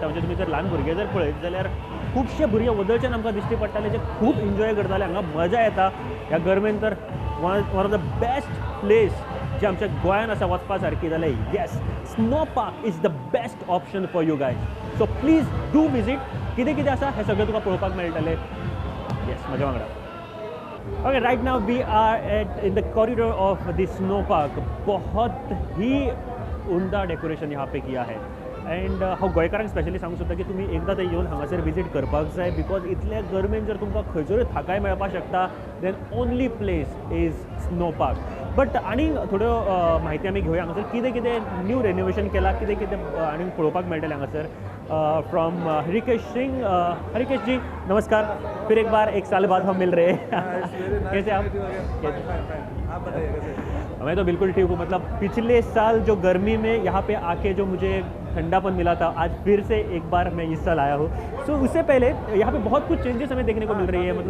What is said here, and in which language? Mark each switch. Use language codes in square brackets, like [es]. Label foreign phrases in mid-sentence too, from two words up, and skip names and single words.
[kok] म्हणजे तुमी जर ल्हान भुरगे जर पळयत जाल्यार खुबशे भुरगे वदळच्यान आमकां दिश्टी पडटाले, जे खूब एन्जॉय करताले. हांगा मजा येता ह्या गर्मेन. तर [en] one of the best place [kok] जे आमच्या गोंयान आसा वचपा सारकी, जाल्यार येस, [en] Snow Park is the best option for you guys. So please do visit. [kok] कितें कितें आसा हें सगळें तुका पळोवपाक मेळटलें. येस, म्हज्या वांगडा. [en] OK, right now we are at in the corridor of the Snow Park. [hi] बहुत ही उमदा डेकोरेशन यहाँ पे किया है. [kok] एंड हांव गोंयकारांक स्पेशली सांगूं सोदता की तुमी एकदां थंय येवन हांगासर विजीट करपाक जाय. बिकॉज इतल्या गर्मेन जर तुमकां खंयसरूय थाकाय मेळपाक शकता, [en] Then only place is Snow Park. [kok] बट आनी थोड्यो म्हायती आमी घेवया हांगासर. कितें कितें [en] new renovation [kok] केलां, कितें कितें आनीक पळोवपाक मेळटलें हांगासर. [hi] फ्रॉम हरिकेश सिंह. हरिकेश जी, नमस्कार. फिर एक बार 1 साल बाद हम मिल रहे हैं. कैसे आप? मैं तो बिल्कुल ठीक हूँ. मतलब पिछले साल जो गर्मी में यहाँ पे आके जो मुझे ठंडापन मिला था, आज फिर से एक बार मैं इस साल आया हूँ. सो उससे पहले यहाँ पे बहुत कुछ चेंजेस हमें देखने को मिल रही है.